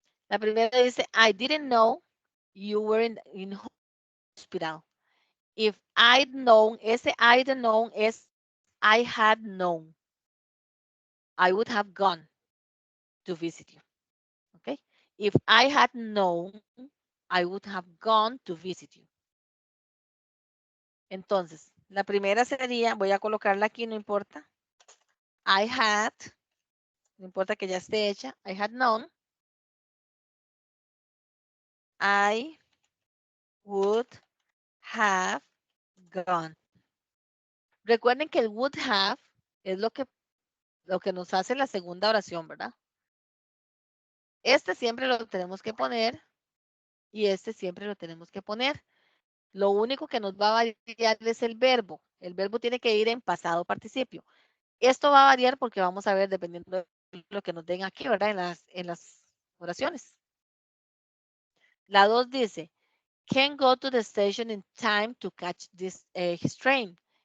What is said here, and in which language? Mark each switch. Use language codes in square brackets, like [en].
[es] La primera dice, [en] I didn't know you were in hospital. If I'd known, ese I'd known es I had known. I would have gone to visit you. Okay? If I had known, I would have gone to visit you. [es] Entonces, la primera sería, voy a colocarla aquí, no importa. [en] I had, [es] no importa que ya esté hecha. [en] I had known. I would have gone. [es] Recuerden que el would have es lo que nos hace la segunda oración, ¿verdad? Este siempre lo tenemos que poner y este siempre lo tenemos que poner. Lo único que nos va a variar es el verbo. El verbo tiene que ir en pasado participio. Esto va a variar porque vamos a ver dependiendo de lo que nos den aquí, ¿verdad? En las oraciones. La 2 dice, [en] can go to the station in time to catch his train.